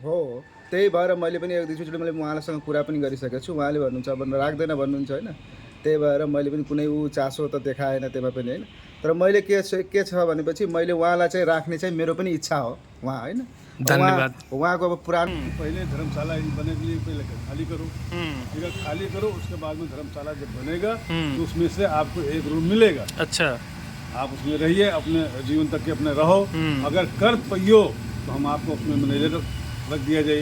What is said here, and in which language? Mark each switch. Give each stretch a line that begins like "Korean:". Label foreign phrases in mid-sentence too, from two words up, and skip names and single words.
Nepali: हो, त्यही भएर मैले पनि एक दुईचोटि मैले उहाँसँग कुरा पनि गरिसकेको छु। उहाँले भन्नुहुन्छ अब राख्दैन भन्नुहुन्छ होइन, त्यही भएर मैले पनि कुनै चासो त देखाएन त्यसमा पनि होइन। तर मैले के छ भनेपछि मैले उहाँलाई चाहिँ राख्ने चाहिँ मेरो पनि इच्छा हो उहाँ होइन। धन्यवाद। उहाँको अब पुरानो
Hindi: पहले धर्मशाला बनने के लिए पहले खाली करो, ठीक है, खाली करो, उसके बाद में धर्मशाला जब बनेगा तो उसमें से आपको एक रूम मिलेगा। अच्छा, आप उसमें रहिए, अपने जीवन तक के अपने रहो। अगर कर पाइयो तो हम आपको उसमें मैनेजर रख दिया जाए।